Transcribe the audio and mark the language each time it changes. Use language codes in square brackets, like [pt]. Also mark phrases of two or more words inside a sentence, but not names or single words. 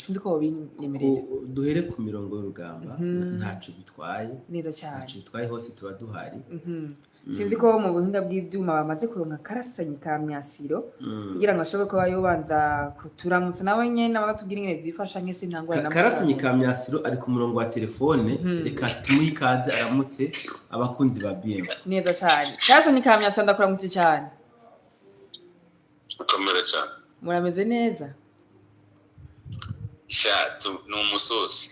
[rn] Sinzi ko binyemereye duhere ku mirongo y'urugamba. Ntacu bitwaye neza cyane. Ntacu bitwaye hose tuba duhari. Sinzi ko mu buhinga bw'ibyuma bamaze kuronka Karasini ka Myasiro kugira ngo ashobore kuba yobanza kuturamutsa nawe nyene abatubwira ingene byifasha nk'ese ntangwa na Karasini ka Myasiro ari ku murongo wa telefone. Reka tumuhe ikaze aramutse abakunzi ba BMFO. Neza cyane. Karasini ka Myasiro ndakuramutse cyane. Ukomere cyane. Murameze neza? Shatu n'umusosi.